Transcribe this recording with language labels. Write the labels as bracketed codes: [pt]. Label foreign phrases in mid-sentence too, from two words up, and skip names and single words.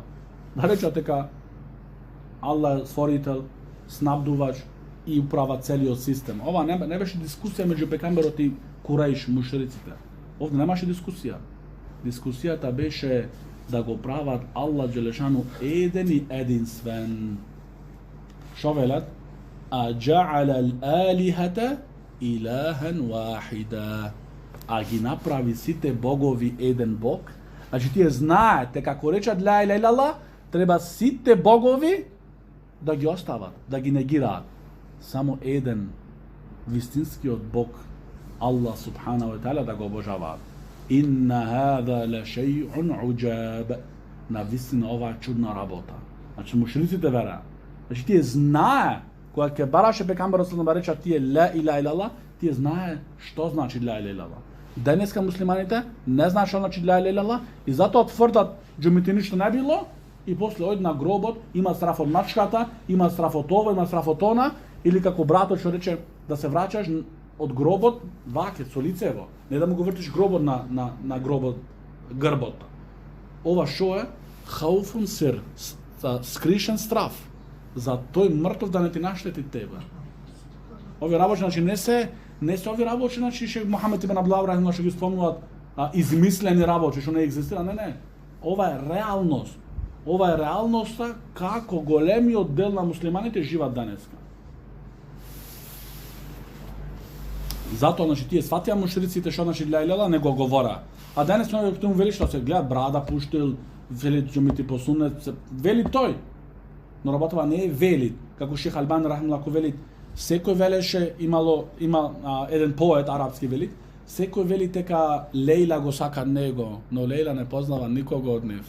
[mk] Да речат дека Аллах створител, снабдувач и управа целиот систем. Ова не беше дискусија меѓу пекамберот и Кураиш, мушриците. Овде немаше дискусија. Дискусијата беше да го прават [ar] الله جل شأنه [mk] еден и единствен. Шо велат? [ar] أجعل الآلهة إلها واحدا. [mk] A ги направи сите богови еден бог. Значи тие знаете како речат [ar] لا إله إلا الله, [mk] треба сите богови да ги остават, да ги негираат. Само еден вистинскиот бог, [ar] الله سبحانه وتعالى, [mk] да го обожаваат. [ar] إن هذا لشيء عجاب. [mk] На вистина ова е чудна работа. Значи мушриците вераат. Значи тие знае, кога ќе бараше пекамбар [ar] صلى الله عليه وسلم [mk] тие [ar] لا إله إلا الله, [mk] тие знае што значи [ar] لا إله إلا الله. [mk] Денеска муслиманите не знаат што значи [ar] لا إله إلا الله [mk] и затоа тврдат џумите ништо не било и после оди на гробот, има страф од мачката, има страф од ова, има страф од она, или како братот што рече да се враќаш од гробот ваке со лицево, не да му го вртиш гробот на гробот грбот. Ова што е? [ar] خوف سر, [mk] скришен страф за тој мртов да не ти наштети тебе. Ови работи, значи не се ови работи, значи ше Мухамед ибн Абдуллах рахимахуллах што ги спомнуваат измислени работи што не екзистира, не. Ова е реалност. Ова е реалноста како големиот дел на муслиманите живеат денеска. Затоа, значи, тие сватија мушриците што значи [ar] لا إله [mk] не го говора. А денес многу ќе му вели што се гледа брада пуштил, вели џумити по сунет, вели тој. Но работава не е вели, како Шех Албани рахимахуллах вели, секој велеше има еден поет арапски вели, секој вели дека Лејла го сака него, но Лејла не познава никого од нив.